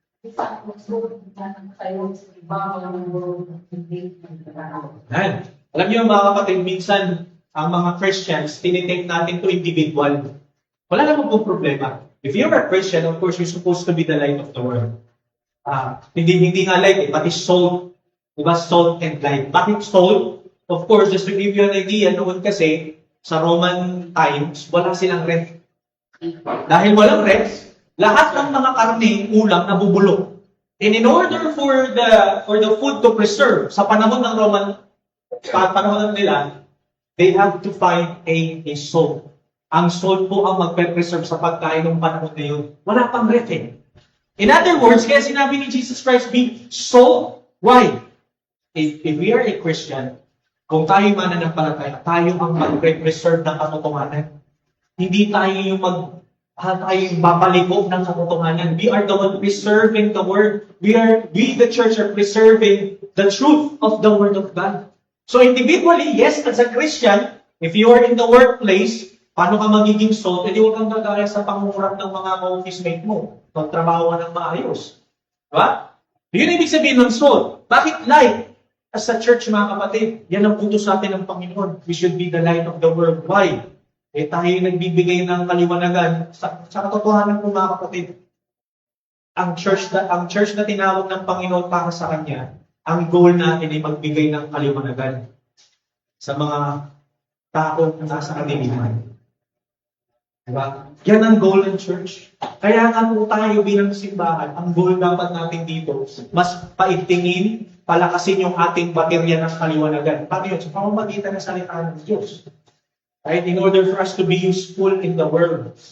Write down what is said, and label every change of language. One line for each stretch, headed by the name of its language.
Filipino: Isang puso ng kayo sa ibabaw ng mundo hindi nagkakaroon. Yan. Alam niyo mga kapatid, minsan ang mga Christians, tinitake natin to individual. Wala naman pong problema.
English: If you're a Christian, of course, you're supposed to be the light of the world.
Filipino: Hindi nga light, pati salt. Diba?
English: Salt and light.
Filipino: Bakit salt?
English: Of course, just to give you an idea,
Filipino: noon kasi, sa Roman times, wala silang ref. Dahil walang ref, lahat ng mga karne, ulam, nabubulok.
English: And in order for the food to preserve,
Filipino: sa panahon ng Roman, panahon nila,
English: they have to find a salt.
Filipino: Ang salt po ang magpe-preserve sa pagkain ng panahon na yun. Wala pang ref eh.
English: In other words,
Filipino: kaya sinabi ni Jesus Christ,
English: be salt. Why? If we are a Christian,
Filipino: kung tayo mananampalataya, tayo ang magpe-preserve ng katotohanan. Hindi tayo yung tayo yung babalikog ng katotohanan.
English: We are the one preserving the word. We the church are preserving the truth of the word of God. So individually, yes, as a Christian, if you are in the workplace,
Filipino: paano ka magiging salt? Hindi huwag kang gagaya sa pangungurap ng mga office mate mo. Magtrabaho ka ng maayos. Diba? Yun ibig sabihin ng salt. Bakit light?
English: As a church,
Filipino: mga kapatid, yan ang utos sa atin ng Panginoon.
English: We should be the light of the world. Why?
Filipino: Tayo nagbibigay ng kaliwanagan sa katotohanan po, mga kapatid. Ang church na tinawag ng Panginoon para sa Kanya, ang goal natin ay magbigay ng kaliwanagan sa mga tao na nasa kadiliman. Diba? Yan ang goal ng church. Kaya nga po tayo bilang simbahan, ang goal dapat natin dito, mas paigtingin, palakasin yung ating baterya ng kaliwanagan. Paano yun? Sa pamamagitan ng salita ng Diyos.
English: Right? In order for us to be useful in the world.